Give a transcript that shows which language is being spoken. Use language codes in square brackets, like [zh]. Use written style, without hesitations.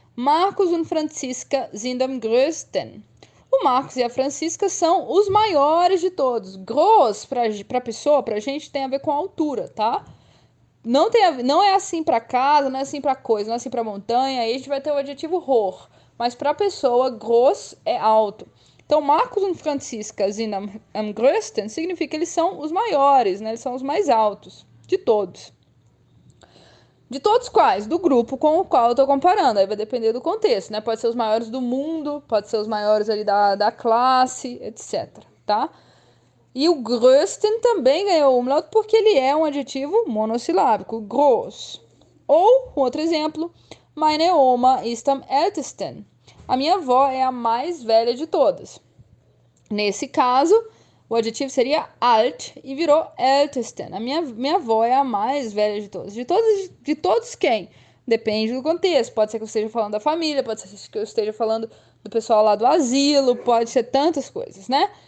[de] Marcos und Franziska sind am größten. [pt] O Marcos e a Francisca são os maiores de todos. Groß, para pessoa, pra gente, tem a ver com a altura, tá? Não é assim para casa, não é assim para coisa, não é assim para montanha. Aí a gente vai ter o adjetivo hoch. Mas para pessoa, groß é alto. Então, [de] Marcos und Franziska sind am größten [pt] significa que eles são os maiores, né? Eles são os mais altos de todos. De todos quais? Do grupo com o qual eu estou comparando. Aí vai depender do contexto, né? Pode ser os maiores do mundo, pode ser os maiores ali da classe, etc, tá? E o größten também ganhou umlaut porque ele é um adjetivo monossilábico, groß. Ou, outro exemplo, [de] meine Oma ist am ältesten. [pt] A minha avó é a mais velha de todas. Nesse caso, o adjetivo seria alt e virou ältesten. A minha avó é a mais velha de todos. De todos quem? Depende do contexto. Pode ser que eu esteja falando da família, pode ser que eu esteja falando do pessoal lá do asilo, pode ser tantas coisas, né?